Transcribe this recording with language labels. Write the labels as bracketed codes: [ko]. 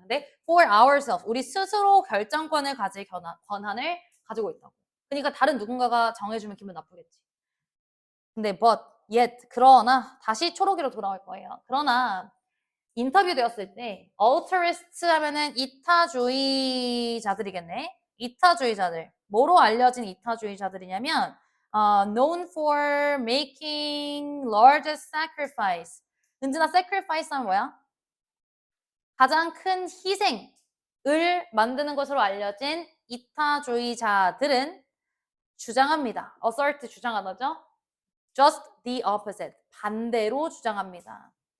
[ko] 근데 [en] for ourselves, [ko] 우리 스스로 결정권을 가질 권한을 가지고 있다고. 그러니까 다른 누군가가 정해주면 기분 나쁘겠지. 근데 [en] but, yet, [ko] 그러나 다시 초록이로 돌아올 거예요. 그러나 인터뷰 되었을 때 altruist 하면은 이타주의자들이겠네. 이타주의자들. 뭐로 알려진 이타주의자들이냐면 [en] known for making largest sacrifice. [ko] 은진아 sacrifice 하면 뭐야? 가장 큰 희생을 만드는 것으로 알려진 이타주의자들은 주장합니다. assert 주장하다죠? [en] just the opposite. [ko] 반대로 주장합니다.